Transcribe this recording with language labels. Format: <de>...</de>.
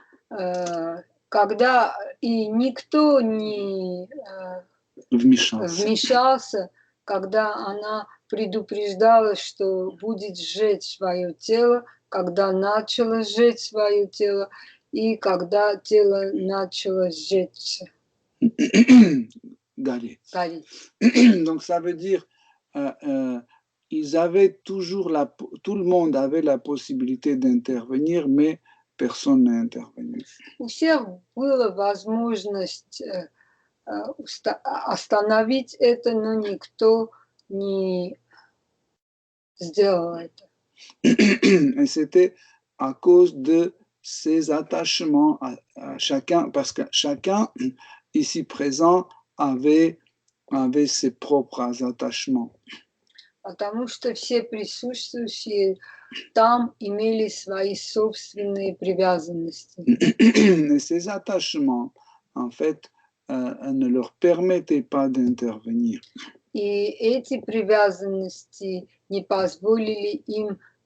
<ru>когда и никто не вмешался, когда она предупреждала, что будет сжечь свое тело, когда начало сжечь свое тело, и когда тело начало сжечься. Гореть. Гореть.</ru> <fr>Donc ça veut dire ils avaient toujours tout le monde avait la possibilité d'intervenir, mais personne n'a intervenu.</fr> <ru>У всех была возможность остановить это, но никто не сделал это.</ru> <fr>Et c'était à cause de ses attachements à chacun, parce que chacun ici présent avait ses propres attachements.</fr> <ru>Потому что все присутствующие там имели свои собственные привязанности.</ru> <fr>Et ces attachements, en fait, ne leur permettaient pas d'intervenir.</fr> <ru>И эти привязанности не позволили им</ru>